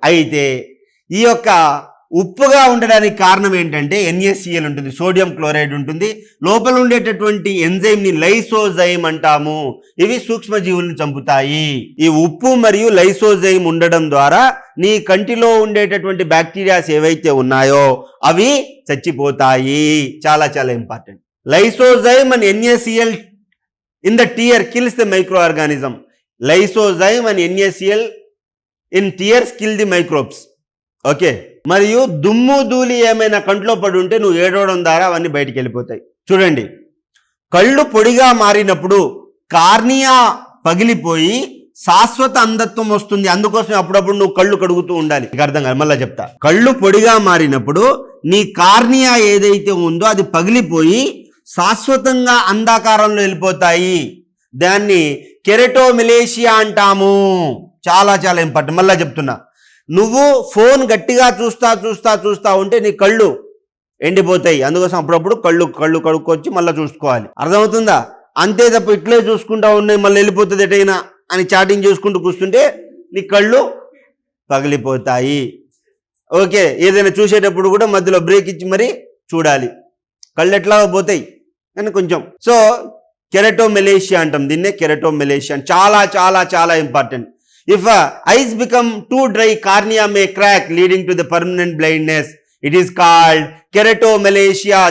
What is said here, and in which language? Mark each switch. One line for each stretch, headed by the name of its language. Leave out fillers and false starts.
Telugu: అయితే ఈ యొక్క ఉప్పుగా ఉండడానికి కారణం ఏంటంటే NaCl ఉంటుంది, సోడియం క్లోరైడ్ ఉంటుంది. లోపల ఉండేటటువంటి ఎంజైమ్ని లైసోజైమ్ అంటాము. ఇవి సూక్ష్మజీవులను చంపుతాయి. ఈ ఉప్పు మరియు లైసోజైమ్ ఉండడం ద్వారా నీ కంటిలో ఉండేటటువంటి బ్యాక్టీరియాస్ ఏవైతే ఉన్నాయో అవి చచ్చిపోతాయి. చాలా చాలా important.
English: Lysozyme and NaCl in the tear kills the microorganism. Lysozyme and NaCl in tears kill the microbes.
Telugu: Okay, మరియు దుమ్ము ధూళి ఏమైనా కంట్లో పడి ఉంటే నువ్వు ఏడవడం ద్వారా అవన్నీ బయటికి వెళ్ళిపోతాయి. చూడండి, కళ్ళు పొడిగా మారినప్పుడు కార్నియా పగిలిపోయి శాశ్వత అంధత్వం వస్తుంది. అందుకోసం అప్పుడప్పుడు నువ్వు కళ్ళు కడుగుతూ ఉండాలి. నీకు అర్థం కాదు, మళ్ళీ చెప్తా. కళ్ళు పొడిగా మారినప్పుడు నీ కార్నియా ఏదైతే ఉందో అది పగిలిపోయి శాశ్వతంగా అంధాకారంలో వెళ్ళిపోతాయి. దాన్ని కెరటోమెలేషియా అంటాము. చాలా చాలా ఇంపార్టెంట్. మళ్ళీ చెప్తున్నా, నువ్వు ఫోన్ గట్టిగా చూస్తా ఉంటే నీ కళ్ళు ఎండిపోతాయి. అందుకోసం అప్పుడప్పుడు కళ్ళు కడుక్కొచ్చి మళ్ళీ చూసుకోవాలి. అర్థమవుతుందా? అంతే తప్ప ఇట్లే చూసుకుంటా ఉన్నాయి మళ్ళీ వెళ్ళిపోతుంది ఎటైనా అని చాటింగ్ చేసుకుంటూ కూర్చుంటే నీ కళ్ళు పగిలిపోతాయి. ఓకే, ఏదైనా చూసేటప్పుడు కూడా మధ్యలో బ్రేక్ ఇచ్చి మరీ చూడాలి. కళ్ళు ఎట్లా పోతాయి అని కొంచెం. సో కెరటోమెలేషియా అంటాం దీన్నే, కెరటోమెలేషియా. చాలా చాలా చాలా important.
English: If eyes become too dry, cornea may crack, leading to the permanent blindness. It is called keratomelastia.